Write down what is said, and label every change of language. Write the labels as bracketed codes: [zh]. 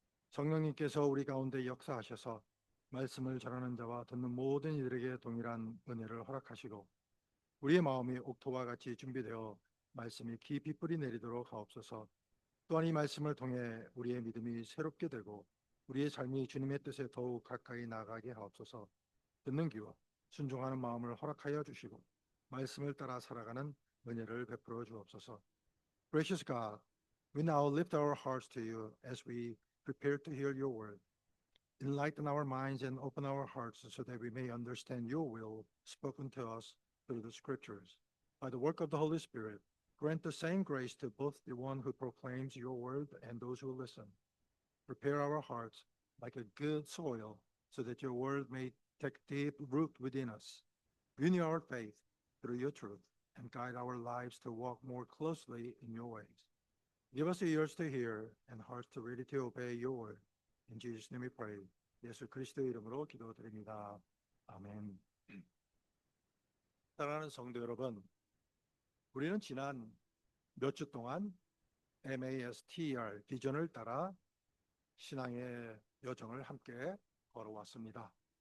[ko] 성령님께서 우리 가운데 역사하셔서 말씀을 전하는 자와 듣는 모든 이들에게 동일한 은혜를 허락하시고 우리의 마음이 옥토와 같이 준비되어 말씀이 깊이 뿌리 내리도록 하옵소서. 또한 이 말씀을 통해 우리의 믿음이 새롭게 되고 우리의 삶이 주님의 뜻에 더욱 가까이 나가게 하옵소서. 듣는 귀와 순종하는 마음을 허락하여 주시고 말씀을 따라 살아가는 은혜를 베풀어 주옵소서. [en] Gracious God, we now lift our hearts to you as we prepare to hear your word. Enlighten our minds and open our hearts so that we may understand your will spoken to us through the scriptures. By the work of the Holy Spirit, grant the same grace to both the one who proclaims your word and those who listen. Prepare our hearts like a good soil so that your word may take deep root within us. Renew our faith through your truth and guide our lives to walk more closely in your ways. Give us ears to hear and hearts to ready to obey your word. In Jesus' name we pray. [ko] 예수 그리스도의 이름으로 기도드립니다. 아멘. 사랑하는 성도 여러분, 우리는 지난 몇 주 동안 MASTER 비전을 따라 신앙의 여정을 함께 걸어왔습니다.